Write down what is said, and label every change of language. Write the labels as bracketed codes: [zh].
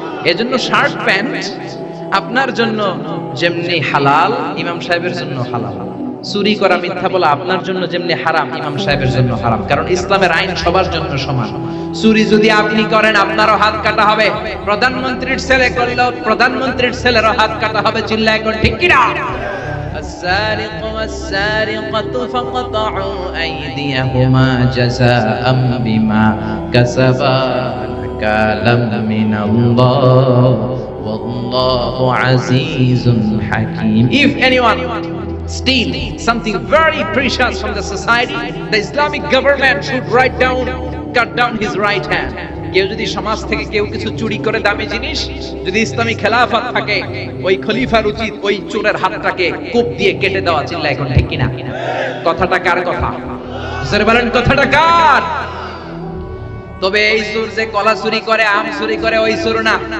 [bn] এজন্য shirt pant আপনার জন্য যেমনি হালাল ইমাম সাহেবের জন্য হালাল। চুরি করা মিথ্যা বলা আপনার জন্য যেমনি হারাম ইমাম সাহেবের জন্য হারাম, কারণ ইসলামের আইন সবার জন্য সমান। চুরি যদি আপনি করেন আপনারও হাত কাটা হবে, প্রধানমন্ত্রীর ছেলে করলেও প্রধানমন্ত্রীর ছেলেরও হাত কাটা হবে। চিল্লায় এখন ঠিক কি না? [ar] السارق والسارقة فقطعوا أيديهما جزاء بما كسبا نكالا من الله والله عزيز حكيم. [en] If anyone steal something very precious from the society, the Islamic government should cut down his right hand. [bn] কেউ যদি সমাজ থেকে কেউ কিছু চুরি করে দামি জিনিস, যদি ইসলামী খেলাফত থাকে, ওই খলিফার উচিত ওই চোরের হাতটাকে কোপ দিয়ে কেটে দেওয়া। চিল্লা এখন ঠিক কিনা? কথাটা কার কথা? জোরে বলেন কথাটা কার? তবে এই চোর যে কলা চুরি করে, আম চুরি করে, ওই চোর না।